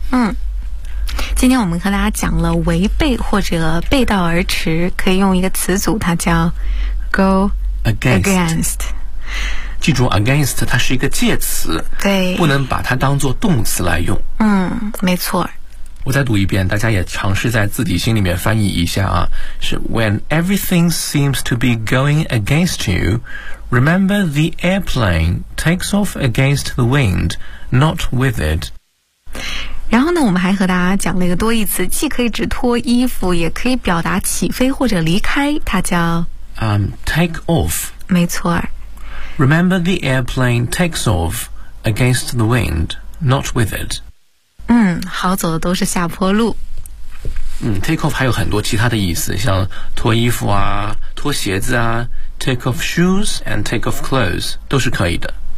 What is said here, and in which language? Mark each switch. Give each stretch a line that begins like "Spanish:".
Chinese: 嗯，今天我们和大家讲了违背或者背道而驰，可以用一个词组，它叫 go against。 记住 against 它是一个介词，对，不能把它当作动词来用。嗯，没错。我再读一遍，大家也尝试在自己心里面翻译一下啊，是
English: when everything seems to be going against you, remember the airplane takes off against the wind, not with it。
Chinese: 然后呢，我们还和大家讲了一个多义词，既可以指脱衣服，也可以表达起飞或者离开，它叫
English: take off。
Chinese: 没错。
English: Remember the airplane takes off against the wind, not with it。
Chinese: 嗯，好，走的都是下坡路。嗯 ，
English: take off 还有很多其他的意思，像脱衣服啊，脱鞋子啊 ，take off shoes and take off clothes
Chinese: 都是可以的。